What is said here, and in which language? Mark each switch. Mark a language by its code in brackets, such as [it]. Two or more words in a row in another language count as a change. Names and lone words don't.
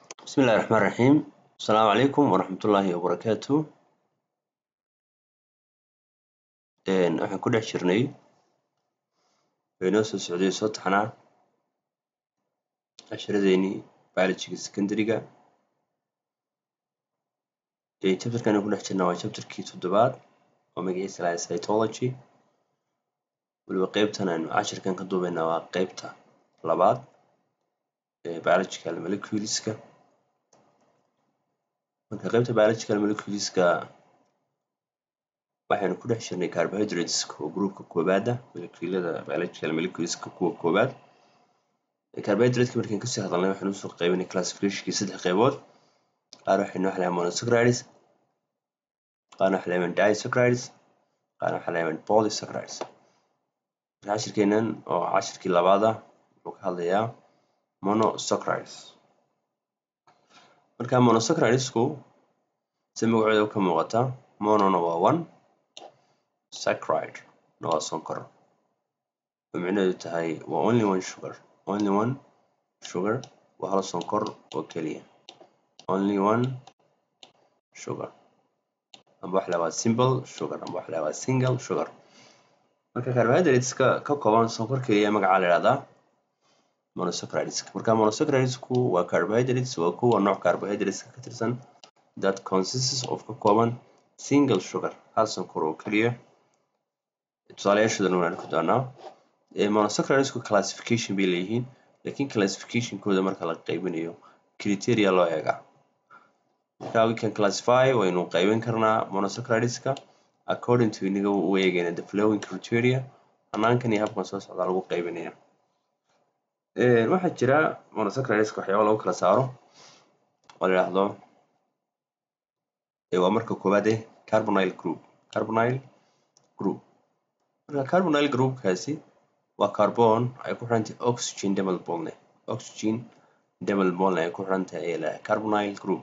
[ar] بسم الله الرحمن الرحيم. السلام عليكم ورحمة الله وبركاته. [so] waxaan ku dhex jirnay inoo soo socday soo taxnaa casharadeenii biology secondary-ga. chapter-kan aan ku dhex jirnaa waa chapter-kii 7aad oo magaciisa la cytology. waliba qaybtan aan cashirkan ka duubaynaa waa qaybta 2aad ee [en] biological molecules-ka. [so] marka qaybta [en] biological molecules-ka [so] waxaynu ku dhex jirnay carbohydrates-ka oo groupka koobaad ah, [en] molecular biological molecules-ka [so] kuwa koobaad. carbohydrates-ka markaan kasii hadalnay waxaan usoo qaybinay classification-kii 3 qaybood. qaar waxaynu wax lahayn monosaccharides, qaarna wax lahayn disaccharides, qaarna wax lahayn polysaccharides. cashirkeenan oo cashirkii 2aad ah wuxuu ka hadlayaa monosaccharides. marka monosaccharidesku si magacooda ka muuqata, monona waa 1, saccharide na waa sonkor, oo micnaheedu tahay waa [en] only one sugar, [so] waa hal sonkor oo keliya, [en] only one sugar. [so] amba wax waa [en] simple sugar, [so] amba wax waa [en] single sugar. [so] marka carbohydrates-ka ka kooban sonkor keliya magaca la yiraahdaa monosaccharides. marka monosaccharidesku waa carbohydrates, waa kuwa nooc carbohydrates ka tirsan [en] that consists of [so] ka kooban [en] single sugar, [so] hal sonkor oo keliya. tusaalayaashoodan waan arki doonaa. monosaccharidesku classification bay leeyihiin, laakiin classification-kooda marka la qaybinayo criteria loo eegaa. [en] marka we can classify, [so] waynu qaybin karnaa monosaccharideska [en] according to [so] inaga u eegayna [en] the following criteria. [so] hanaankan iyo habkan soo socda lagu qaybinaya. waxaa jira monosaccharideska waxyaabo lagu kala saaro oo la yiraahdo waa marka koobaad [en] carbonyl group. [so] marka [en] carbonyl groupkaasi [so] waa carbon ay ku xiran tahay oxygen [en] double bond [so] ay ku xiran tahay [en] carbonyl group.